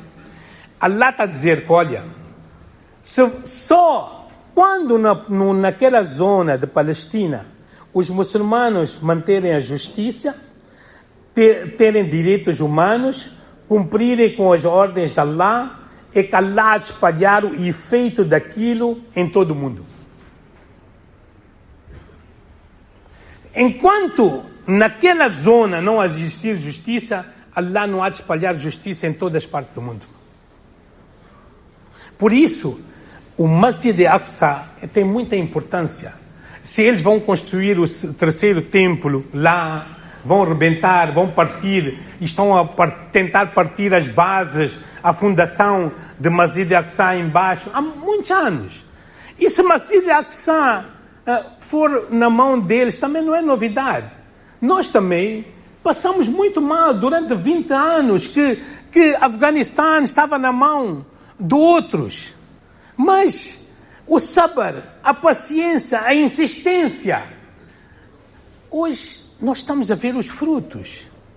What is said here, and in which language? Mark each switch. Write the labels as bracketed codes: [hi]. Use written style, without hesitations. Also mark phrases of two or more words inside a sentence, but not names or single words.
[pt] Allah está a dizer que, olha, só quando naquela zona de Palestina os muçulmanos manterem a justiça, terem direitos humanos, cumprirem com as ordens de Allah, é que Allah há de espalhar o efeito daquilo em todo o mundo. Enquanto naquela zona não existir justiça, Allah não há de espalhar justiça em todas as partes do mundo. Por isso, o Masjid al-Aqsa tem muita importância. Se eles vão construir o terceiro templo lá, vão arrebentar, vão partir, estão a tentar partir as bases, a fundação de Masjid al-Aqsa embaixo, há muitos anos. E se Masjid al-Aqsa for na mão deles, também não é novidade. Nós também passamos muito mal durante 20 anos que Afeganistão estava na mão de outros. Mas o sabr, a paciência, a insistência, hoje nós estamos a ver os frutos.